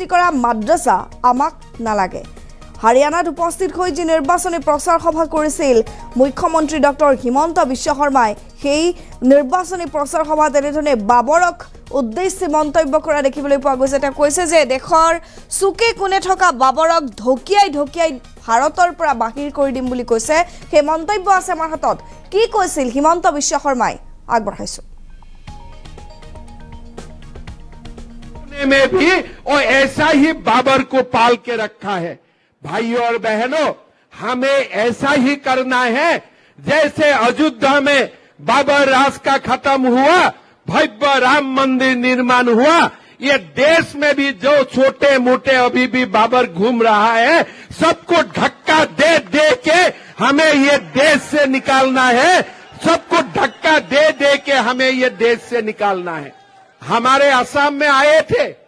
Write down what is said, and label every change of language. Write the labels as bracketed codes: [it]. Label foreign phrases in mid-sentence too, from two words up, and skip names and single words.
[as] কৰা মাদ্ৰাছা আমাক নালাগে হাৰিয়ানাত উপস্থিত হৈ যি নিৰ্বাচনী প্ৰচাৰ সভা কৰিছিল মুখ্যমন্ত্ৰী ডক্টৰ হিমন্ত বিশ্ব শৰ্মাই সেই নিৰ্বাচনী প্ৰচাৰ সভাত এনেধৰণে বাবৰক উদ্দেশ্যে মন্তব্য কৰা দেখিবলৈ পোৱা গৈছে তেওঁ কৈছে যে দেশৰ চুকে কোণে থকা বাবৰক ঢকিয়াই ভাৰতৰ পৰা বাহিৰ কৰি দিম বুলি কৈছে সেই মন্তব্য আছে আমাৰ হাতত কি কৈছিল হিমন্ত বিশ্ব শৰ্মাই আগবঢ়াইছো [hi] में भी और ऐसा ही बाबर को पाल के रखा है भाइयों और बहनों हमें ऐसा ही करना है जैसे अयोध्या में बाबर राज का खत्म हुआ भव्य राम मंदिर निर्माण हुआ ये देश में भी जो छोटे मोटे अभी भी बाबर घूम रहा है सबको धक्का दे के हमें ये देश से निकालना है सबको धक्का दे के हमें ये देश से निकालना है हमारे असम में आए थे